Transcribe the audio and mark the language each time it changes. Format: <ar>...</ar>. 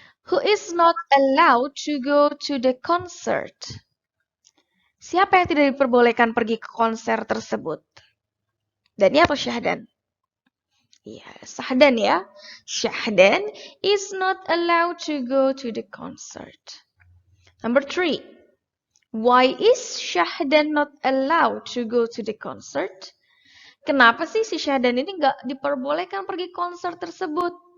<en>Who is not allowed to go to the concert?</en> <id>Siapa yang tidak diperbolehkan pergi ke konser tersebut? Dani atau Syahdan? Iya, Syahdan ya.</id> <en>Syahdan is not allowed to go to the concert. Number 3. Why is Syahdan not allowed to go to the concert?</en> <id>Kenapa sih si Syahdan ini nggak diperbolehkan pergi konser tersebut?</id>